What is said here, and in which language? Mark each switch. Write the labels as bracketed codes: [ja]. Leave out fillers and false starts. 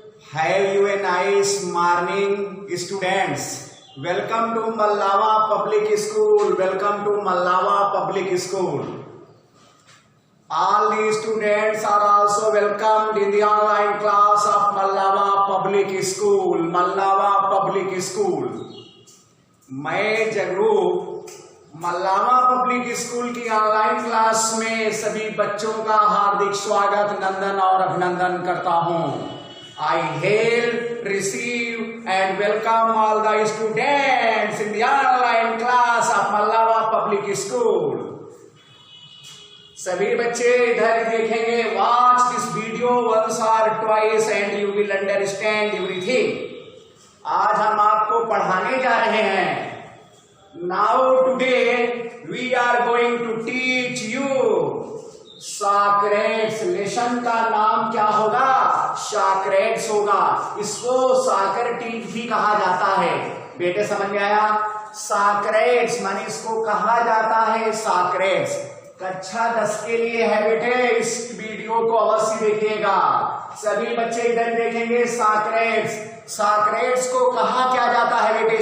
[en] Have you a nice morning, students? Welcome to Mallava Public School. Welcome to Mallava Public School. All the students are also welcomed in the online class of Mallava Public School. Mallava Public School. [hi] मैं Jagroop Mallawan public school की online class में सभी बच्चों का हार्दिक स्वागत, नंदन और अभिनंदन करता हूं। [en] I hail, receive and welcome all the students in the online class of Mallawa public school. [hi] सभी बच्चे इधर देखेंगे, [en] Watch this video once or twice and you will understand everything. [hi] आज हम आपको पढ़ाने जा रहे हैं। [en] Now today we are going to teach you Socrates. [hi] Lesson का नाम क्या होगा? सॉक्रेट्स होगा। इसको सॉक्रेटिस भी कहा जाता है। बेटे समझ में आया? सॉक्रेट्स माने इसको कहा जाता है सॉक्रेट्स। कक्षा 10 के लिए है बेटे, इस वीडियो को अवश्य देखिएगा। सभी बच्चे इधर देखेंगे। सॉक्रेट्स, सॉक्रेट्स को कहा क्या जाता है बेटे?